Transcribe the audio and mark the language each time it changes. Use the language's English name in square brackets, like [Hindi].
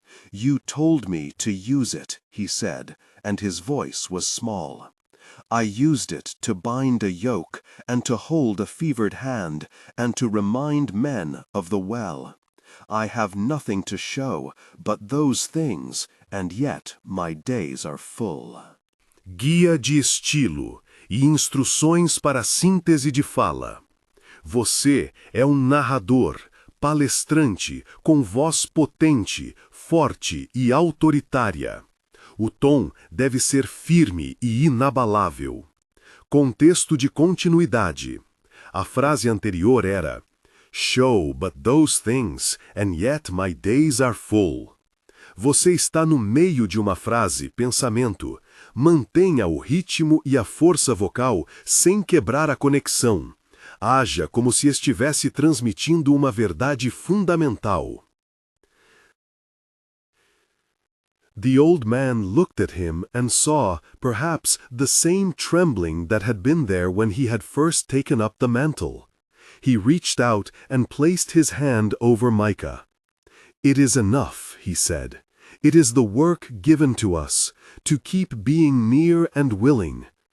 [English] "You told me to use it," he said, and his voice was small. "I used it to bind a yoke, and to hold a fevered hand, and to remind men of the well. I have nothing to show but those things, and yet my days are full." [Portuguese] Guia de estilo e instruções para a síntese de fala. Você é narrador, palestrante, com voz potente, forte e autoritária. O tom deve ser firme e inabalável. Contexto de continuidade. A frase anterior era [English] "Show but those things, and yet my days are full." [Portuguese] Você está no meio de uma frase, pensamento. Mantenha o ritmo e a força vocal sem quebrar a conexão. Haja como se estivesse transmitindo uma verdade fundamental. [English] The old man looked at him and saw, perhaps, the same trembling that had been there when he had first taken up the mantle. He reached out and placed his hand over Micah. "It is enough," he said. "It is the work given to us, to keep being near and willing.